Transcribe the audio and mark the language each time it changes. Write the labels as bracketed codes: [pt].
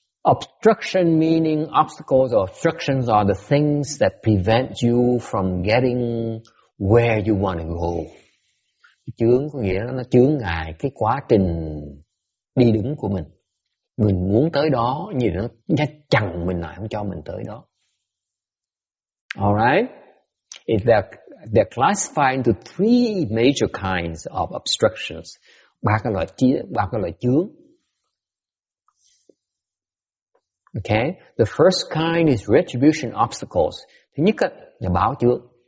[en] Obstruction meaning obstacles or obstructions are the things that prevent you from getting where you want to go. [vi] Chướng có nghĩa là nó chướng ngại cái quá trình đi đứng của mình. Mình muốn tới đó nhưng nó chặn mình lại không cho mình tới đó. [en] Alright? They're classified into three major kinds of obstructions. [vi] Ba cái loại chướng. [en] Okay? The first kind is retribution obstacles. [vi] Thứ nhất là báo chướng.